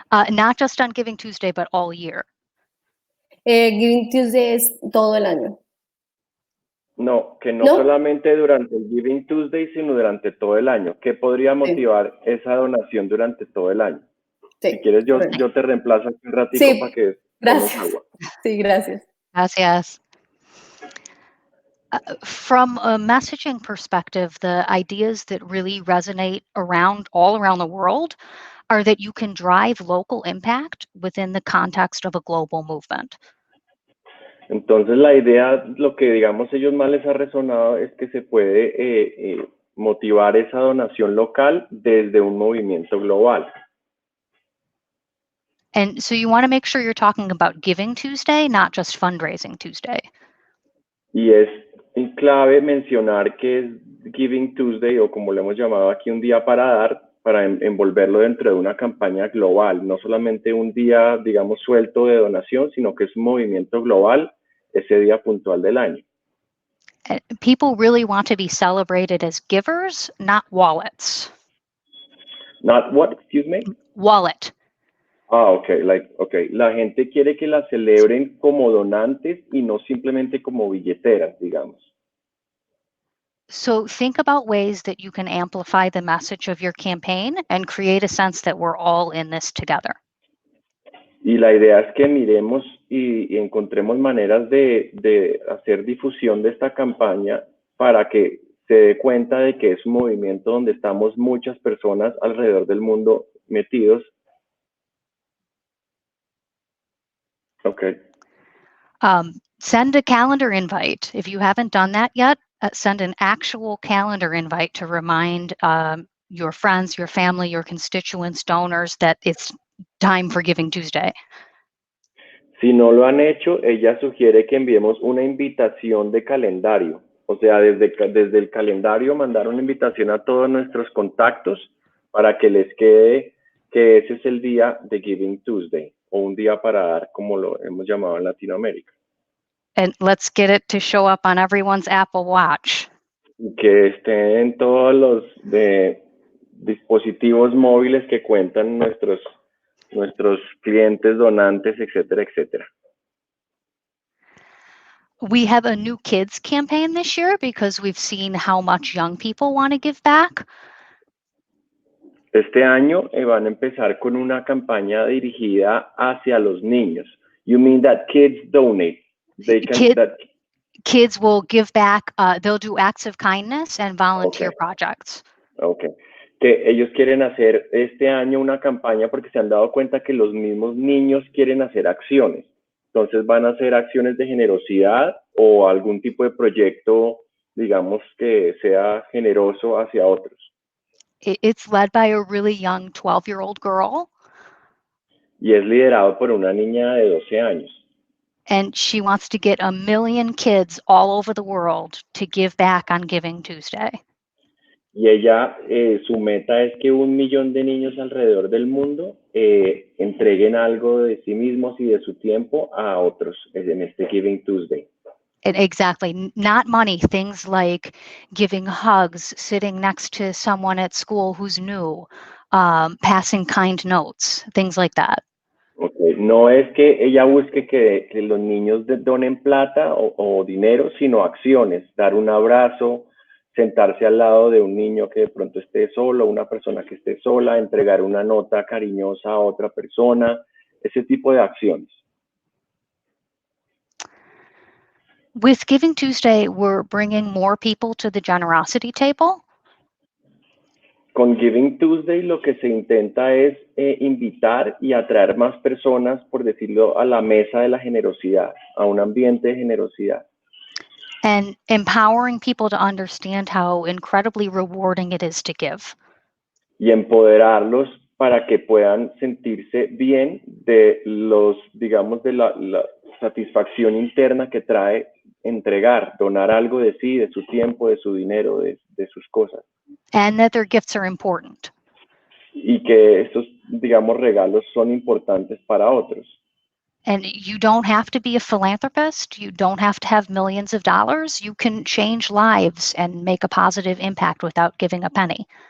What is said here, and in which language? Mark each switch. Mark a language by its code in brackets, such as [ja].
[en] Not just on Giving Tuesday, but all year. [es] Giving Tuesday es todo el año. No, que no solamente durante el Giving Tuesday, sino durante todo el año. ¿Qué podría motivar esa donación durante todo el año? Sí, si quieres, yo te reemplazo aquí un ratito para que gracias. Agua. Sí, gracias. Gracias. [en] From a messaging perspective, the ideas that really resonate all around the world are that you can drive local impact within the context of a global movement. [es] Entonces la idea, lo que digamos ellos más les ha resonado es que se puede motivar esa donación local desde un movimiento global. [en] And so you want to make sure you're talking about Giving Tuesday, not just Fundraising Tuesday. [es] Y es clave mencionar que es Giving Tuesday, o como lo hemos llamado aquí, un día para dar, para envolverlo dentro de una campaña global, no solamente un día, digamos, suelto de donación, sino que es un movimiento global ese día puntual del año. [en] People really want to be celebrated as givers, not wallets. Not what, excuse me? Wallet. [es] Okay, la gente quiere que la celebren como donantes y no simplemente como billeteras, digamos. [en] So think about ways that you can amplify the message of your campaign and create a sense that we're all in this together. [es] Y la idea es que miremos y encontremos maneras de hacer difusión de esta campaña para que se dé cuenta de que es un movimiento donde estamos muchas personas alrededor del mundo metidos. Okay. [en] Send a calendar invite. If you haven't done that yet, send an actual calendar invite to remind your friends, your family, your constituents, donors that it's time for Giving Tuesday. [es] Si no lo han hecho, ella sugiere que enviemos una invitación de calendario. O sea, desde el calendario mandar una invitación a todos nuestros contactos para que les quede que ese es el día de Giving Tuesday, o un día para dar, como lo hemos llamado en Latinoamérica. [en] And let's get it to show up on everyone's Apple Watch. [es] Que esté en todos los dispositivos móviles que cuentan nuestros clientes, donantes, etcétera, etcétera. [en] We have a new kids campaign this year because we've seen how much young people want to give back. [es] Este año van a empezar con una campaña dirigida hacia los niños. [en] You mean that kids donate? Kids will give back. They'll do acts of kindness and volunteer projects. Okay. [es] que ellos quieren hacer este año una campaña porque se han dado cuenta que los mismos niños quieren hacer acciones. Entonces van a hacer acciones de generosidad o algún tipo de proyecto, digamos, que sea generoso hacia otros. [en] It's led by a really young 12-year-old girl, [es] Y es liderado por una niña de 12 años. [en] and she wants to get 1 million kids all over the world to give back on Giving Tuesday. [es] Y ella, su meta es que 1 millón de niños alrededor del mundo entreguen algo de sí mismos y de su tiempo a otros en este Giving Tuesday. [en] Exactly. Not money, things like giving hugs, sitting next to someone at school who's new, passing kind notes, things like that. Okay. [es] No es que ella busque que los niños donen plata o dinero, sino acciones, dar un abrazo, sentarse al lado de un niño que de pronto esté solo, una persona que esté sola, entregar una nota cariñosa a otra persona, ese tipo de acciones. [en] With Giving Tuesday, we're bringing more people to the generosity table. [es] Con Giving Tuesday lo que se intenta es invitar y atraer más personas, por decirlo, a la mesa de la generosidad, a un ambiente de generosidad. [en] And empowering people to understand how incredibly rewarding it is to give. [es] Y empoderarlos para que puedan sentirse bien de los, digamos, de la satisfacción interna que trae entregar, donar algo de sí, de su tiempo, de su dinero, de sus cosas. [en] And that their gifts are important. [es] Y que estos, digamos, regalos son importantes para otros. [en] And you don't have to be a philanthropist. You don't have to have millions of dollars. You can change lives and make a positive impact without giving a penny.